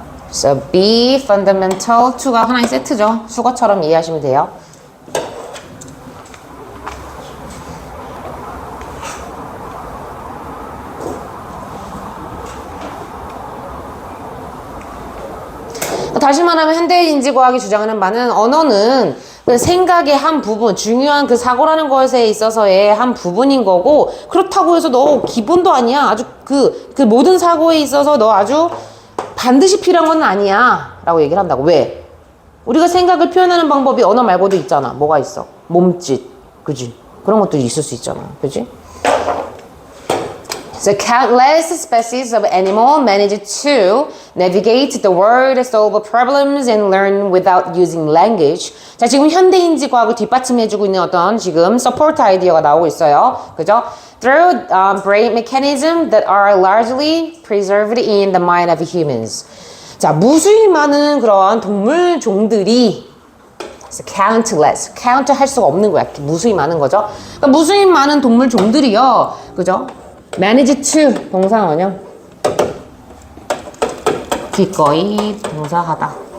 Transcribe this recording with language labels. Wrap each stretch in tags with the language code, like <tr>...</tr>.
<en>So be fundamental to가</en> <ko>하나의 세트죠. 수거처럼 이해하시면 돼요. 다시 말하면 현대인지과학이 주장하는 바는 언어는 그 생각의 한 부분, 중요한 그 사고라는 것에 있어서의 한 부분인 거고, 그렇다고 해서 너 기본도 아니야. 아주 그 모든 사고에 있어서 너 아주 반드시 필요한 건 아니야 라고 얘기를 한다고. 왜? 우리가 생각을 표현하는 방법이 언어 말고도 있잖아. 뭐가 있어? 몸짓, 그지? 그런 것도 있을 수 있잖아, 그지?</ko> <en>So countless species of animal manage to navigate the world, solve problems, and learn without using language.</en> <ko>자, 지금 현대인지 과학을 뒷받침해주고 있는 어떤 지금 support 아이디어가 나오고 있어요. 그죠?</ko> <en>Through brain mechanisms that are largely preserved in the mind of humans.</en> <ko>자, 무수히 많은 그런 동물 종들이 countless, count 할 수가 없는 거야. 무수히 많은 거죠. 그러니까 무수히 많은 동물 종들이요. 그죠?</ko> <en>manage to</en> <ko>동사 원형 기꺼이 동사하다.</ko>